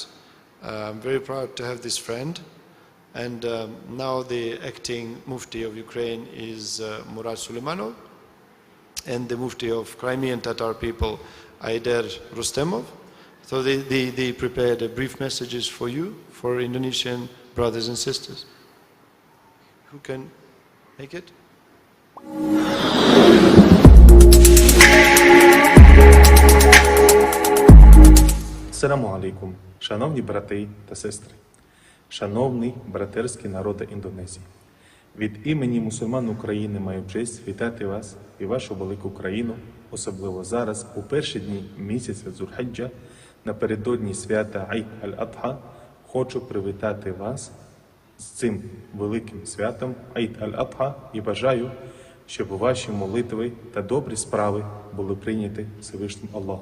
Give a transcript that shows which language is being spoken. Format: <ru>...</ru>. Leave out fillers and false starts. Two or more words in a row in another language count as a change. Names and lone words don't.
<en>I'm very proud to have this friend, and now the acting mufti of Ukraine is Murad Suleimanov, and the mufti of Crimean Tatar people, Aider Rustemov. So they prepared brief messages for you, for Indonesian brothers and sisters. Who can make it?</en> <ar>السلام عليكم,</ar> <uk>шановні брати та сестри, шановний братерський народи Індонезії. Від імені мусульман України маю честь вітати вас і вашу велику країну, особливо зараз, у перші дні місяця Дзульхіджа, напередодні свята Айд аль-Адха, хочу привітати вас з цим великим святом Айд аль-Адха і бажаю, щоб ваші молитви та добрі справи були прийняті Всевишнім Аллахом.</uk>